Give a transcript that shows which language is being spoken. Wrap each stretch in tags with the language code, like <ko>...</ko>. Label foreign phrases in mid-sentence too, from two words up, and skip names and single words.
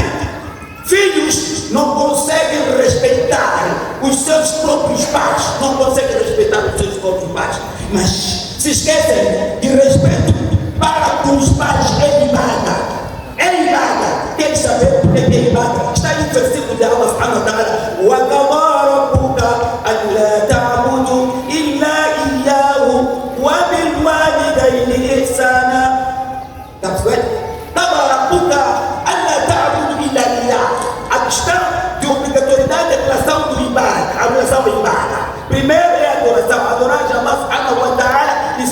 <pt>Filhos não conseguem respeitar os seus próprios pais. Não conseguem respeitar os seus próprios pais. Mas se esquecem de respeito para com os pais em ibada. É ibada. Quer saber por que é ibada? Está em versículo de</pt> <ar>الله سبحانه وتعالى. وقضى ربك ألا تعبدوا إلا إياه وبالوالدين إحسانا.</ar> <pt>Tá vendo?</pt> <ar>قضى ربك ألا تعبدوا إلا إياه.</ar> <pt>A questão de obrigatoriedade é a relação do ibada. A relação do ibada. Primeiro é a adoração. Adorar</pt> <ar>الله سبحانه وتعالى</ar>